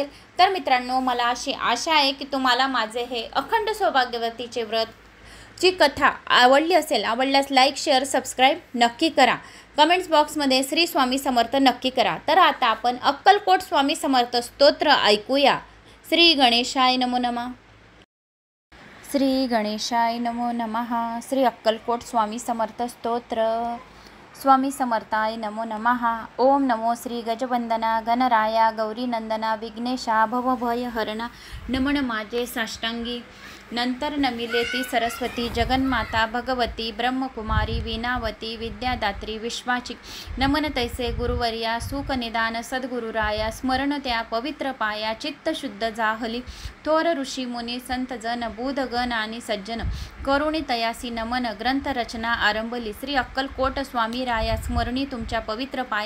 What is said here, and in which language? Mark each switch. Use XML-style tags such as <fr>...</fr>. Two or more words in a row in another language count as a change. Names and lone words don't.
<mr>तर मित्रांनो, मला अशी आशा आहे की तुम्हाला माझे हे अखंड सौभाग्यवतीचे व्रत ची कथा आवडली असेल. आवडल्यास</mr> <en>like, share, subscribe</en> <mr>नक्की करा. कमेंट्स बॉक्समध्ये श्री स्वामी समर्थ नक्की करा. तर आता आपण अक्कलकोट स्वामी समर्थ स्तोत्र ऐकूया.</mr> <sa>श्री गणेशाय नमो नमः. श्री गणेशाय नमो नमः.</sa> <mr>श्री अक्कलकोट स्वामी समर्थ स्तोत्र.</mr> <sa>स्वामी समर्थाय नमो नमः.</sa> <mr>ओम नमो श्री गजवंदना गणराया गौरीनंदना विघ्नेशा भवभयहरणा. नमन माझे साष्टांगी. नंतर नमिले ती सरस्वती जगन्माता भगवती ब्रह्मकुमारी वीणावती विद्यादात्री विश्वाची. नमन तैसे गुरुवर्या सुखनिदान सद्गुरुराया. स्मरण त्या पवित्र पाया चित्त शुद्ध जाहली. थोर ऋषी मुनी संत जन बुधगण आणि सज्जन. करुणी तयासी नमन ग्रंथ रचना आरंभली. श्री अक्कलकोट स्वामी राया स्मरणी तुमच्या पवित्र पाया.</mr>